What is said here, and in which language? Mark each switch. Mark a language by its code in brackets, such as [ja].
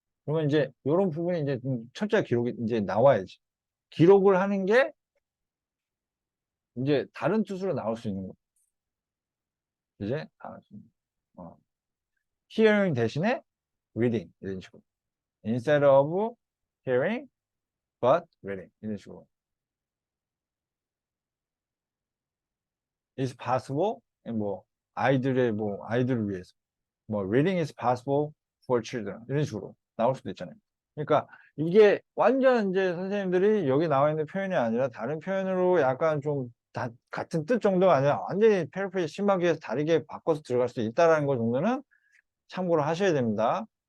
[ko] 그러면 이제 이런 부분이 이제 좀 철저히 기록이 이제 나와야지. 기록을 하는 게 이제 다른 뜻으로 나올 수 있는 거. 이제 다를 수 있는 거. hearing 대신에 reading 이런 식으로. [en] instead of hearing but reading [ko] 이런 식으로. [en] is possible [ko] 뭐 아이들의 뭐 아이들을 위해서 뭐 [en] reading is possible for children [ko] 이런 식으로 나올 수도 있잖아요. 그러니까 이게 완전 이제 선생님들이 여기 나와 있는 표현이 아니라 다른 표현으로 약간 좀 같은 뜻 정도가 아니라 완전히 패러프레이즈 심하게 다르게 바꿔서 들어갈 수 있다라는 거 정도는 참고로 하셔야 됩니다.